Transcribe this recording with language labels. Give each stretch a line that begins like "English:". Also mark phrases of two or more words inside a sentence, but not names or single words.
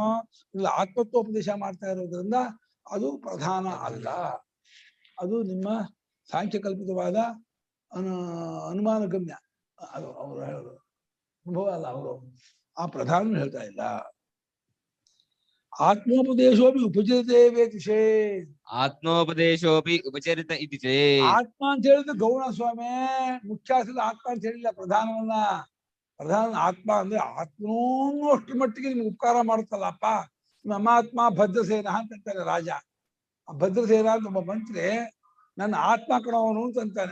Kannada: ಇಲ್ಲ, ಆತ್ಮತ್ವೋಪದೇಶ ಮಾಡ್ತಾ ಇರೋದ್ರಿಂದ ಅದು ಪ್ರಧಾನ ಅಲ್ಲ. ಅದು ನಿಮ್ಮ ಸಾಂಖ್ಯಕಲ್ಪಿತವಾದ ಅನುಮಾನ ಗಮ್ಯ. ಅದು ಅವರು ಹೇಳೋದು ಅನುಭವ ಅಲ್ಲ. ಅವರು ಆ ಪ್ರಧಾನ ಹೇಳ್ತಾ ಇಲ್ಲ.
Sanskrit: ಆತ್ಮೋಪದೇಶೋಪಿ ಉಪಚರಿತೇ ವೇತಿ ಚೇತ್. ಆತ್ಮೋಪದೇಶೋಪಿ ಉಪಚರಿತ ಇತಿ ಚೇತ್.
Kannada: ಆತ್ಮ ಅಂತ ಹೇಳಿದ್ರೆ ಗೌಣ ಸ್ವಾಮಿ, ಮುಖ್ಯಾಸದ ಆತ್ಮ ಅಂತ ಹೇಳಿಲ್ಲ ಪ್ರಧಾನವನ್ನ. ಪ್ರಧಾನ ಆತ್ಮ ಅಂದ್ರೆ ಆತ್ಮನೂ ಅಷ್ಟು ಮಟ್ಟಿಗೆ ನಿಮ್ಗೆ ಉಪಕಾರ ಮಾಡುತ್ತಲ್ಲಪ್ಪ,
Sanskrit: ಮಮಾತ್ಮ ಭದ್ರಸೇನ
Kannada: ಅಂತಾನೆ ರಾಜ. ಆ ಭದ್ರಸೇನ ಅಂತ ಒಬ್ಬ ಮಂತ್ರಿ ನನ್ನ ಆತ್ಮ ಕಣವನು ಅಂತಾನೆ.